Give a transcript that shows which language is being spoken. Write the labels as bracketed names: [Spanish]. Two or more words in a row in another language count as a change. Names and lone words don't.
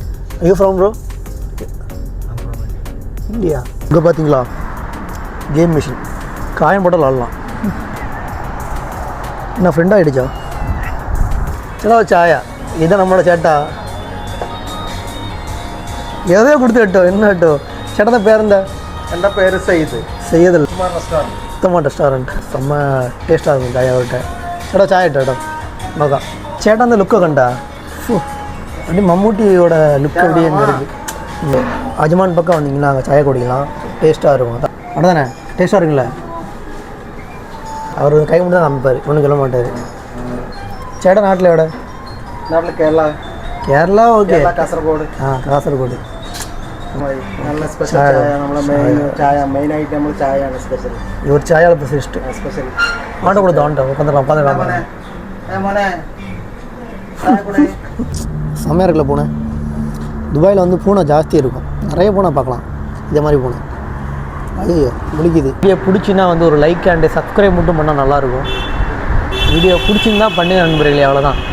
[Tamil] ஐயோ [English] from bro India. [Tamil] இங்கே பார்த்தீங்களா கேம் மிஷின். காயம் போட்டால் விளாட்லாம். என்ன ஃப்ரெண்ட் ஆகிடுச்சா? சில சாயா இதான் நம்மளோட சேட்டா. எதையோ கொடுத்து கேட்டோம். என்ன கேட்டோம் [Malayalam] ചേട്ടൻ്റെ പേരെന്താ? എൻ്റെ പേര് സെയ്ദ്. സെയ്ദ് ഉത്തമ റെസ്റ്റോറൻറ്റ്. സെമ്മ ടേസ്റ്റ് ആകും ചായ ആവട്ടെ. ചേട്ടാ ചായ ഇട്ടോ കേട്ടോ, നോക്കാം. ചേട്ടൻ്റെ ലുക്കൊക്കെ കണ്ടാ? அப்படி மம்மூட்டியோட லுக் அப்படியே இருக்குது. அஜ்மான் பக்கம் வந்தீங்கன்னா அங்கே சாய குடிக்கலாம். டேஸ்ட்டாக இருக்கும். அதான் தானே டேஸ்ட்டாக இருக்குல்ல. அவர் கை மட்டும் தான் காமிப்பார், ஒன்றும் சொல்ல மாட்டார். ചേട്ടൻ നാട്ടിലെവിടെ? നാട്ടിൽ കേരള. കേരള ഓക്കെ. കാസർഗോഡ്. കാസർഗോഡ്. നല്ല സ്പെഷ്യൽ ചായ. നമ്മളെ മെയിനായിട്ട് നമ്മൾ ചായയാണ് സ്പെഷ്യൽ. ഇവർ ചായ സ്പെഷ്യലിസ്റ്റ്. സ്പെഷ്യൽ ആണ്ട് കൊടുത്തോ ഉட்காந்துக்கலாம். [Tamil] செம்மையாக இருக்குல்ல பூனை. துபாயில் வந்து பூனை ஜாஸ்தி இருக்கும். நிறைய பூனை பார்க்கலாம். இதே மாதிரி பூனை. ஐயோ பிடிக்குது. வீடியோ பிடிச்சின்னா வந்து ஒரு [English] like and subscribe [Tamil] மட்டும் பண்ணால் நல்லாயிருக்கும். வீடியோ பிடிச்சிருந்தா பண்ணி நண்பர்களே, அவ்வளோதான்.